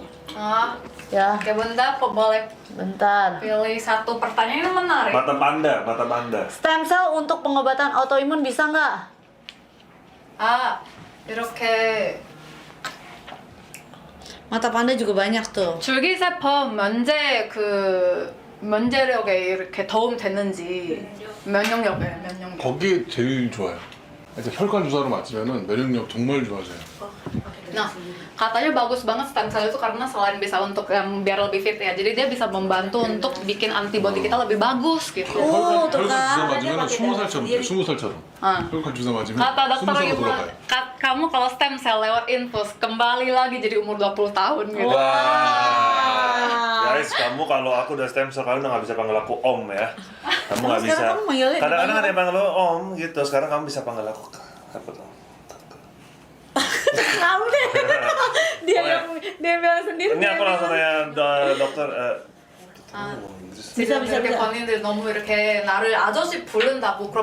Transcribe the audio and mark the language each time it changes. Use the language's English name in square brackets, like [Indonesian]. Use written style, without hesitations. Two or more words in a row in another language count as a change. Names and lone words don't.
[Indonesian] Ya, Oke Bunda, boleh bentar. pilih 1 pertanyaan yang menarik. Mata panda. [English] Stem cell [Indonesian] untuk pengobatan autoimun bisa nggak? [Korean] 이렇게 [Indonesian] Mata panda juga banyak tuh. [Korean] 줄기세포 면제력에 이렇게 도움 되는지 면역력에. 거기에 제일 좋아요. 일단 혈관 주사로 맞으면은 면역력 정말 좋아져요. [Indonesian] Nah, katanya bagus banget [English] stem cell [Indonesian] itu karena selain bisa untuk yang biar lebih fit ya, jadi dia bisa membantu untuk bikin antibody kita lebih bagus gitu. [Korean] 혈관 [Indonesian] tuh [Korean] 주사 [Indonesian] kan. [Korean] 맞으면 20살처럼 돼요. 20살처럼. 혈관 주사 맞으면 [Indonesian] Kata dokter [Korean] 20살로 [Indonesian] Ima, [Korean] 돌아가요. [Indonesian] kamu kalau [English] stem cell [Indonesian] lewat infus kembali lagi jadi umur 20 tahun gitu. Guys, kamu kalau aku udah [English] stem cell, [Indonesian] kamu udah gak bisa panggil aku om ya. Kamu gak bisa. Sekarang kamu manggilnya Kadang-kadang ada yang panggil lo om gitu. Sekarang kamu bisa panggil aku apa tuh? Kamu deh. dia bilang sendiri. Ini aku langsung tanya dokter. [Korean] 지금 이렇게 본인들 너무 이렇게 나를 아저씨 부른다고 그럼